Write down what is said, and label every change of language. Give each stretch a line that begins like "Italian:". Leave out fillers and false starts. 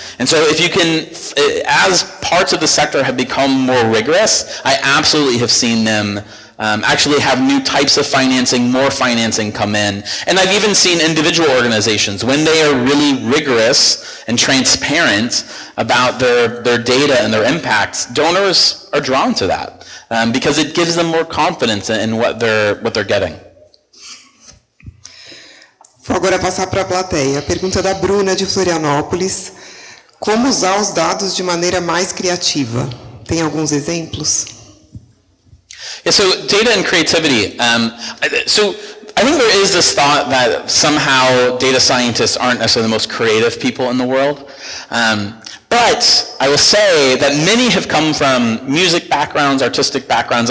English: And so if you can, as parts of the sector have become more rigorous, I absolutely have seen them actually have new types of financing, more financing come in. And I've even seen individual organizations, when they are really rigorous and transparent about their data and their impacts, donors are drawn to that because it gives them more confidence in what they're getting.
Portuguese: Vou agora passar para a plateia. A pergunta da Bruna, de Florianópolis. Como usar os dados de maneira mais criativa? Tem alguns exemplos?
English: Yeah, so data and creativity. So I think there is this thought that somehow data scientists aren't necessarily the most creative people in the world. But I will say that many have come from music backgrounds, artistic backgrounds.